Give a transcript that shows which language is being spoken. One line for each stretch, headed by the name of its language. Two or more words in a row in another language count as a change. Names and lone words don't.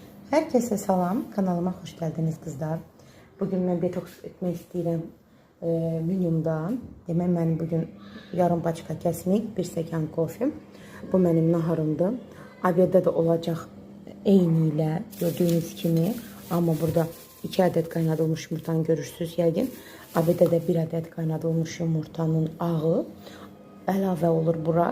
Turkish: Herkese salam, kanalıma hoş geldiniz kızlar. Bugün ben detoks etmek istedim minimumdan.
Azerbaijani: Demək mənim bugün yarım paçka kəsmik, bir stəkan kofim. Bu mənim naharımdır. Abiyada da olacaq eyni ilə gördüğünüz kimi. Amma burada 2 adet qaynadılmış yumurtanı görürsünüz yəqin. Abiyada da 1 adet qaynadılmış yumurtanın ağı əlavə olur bura.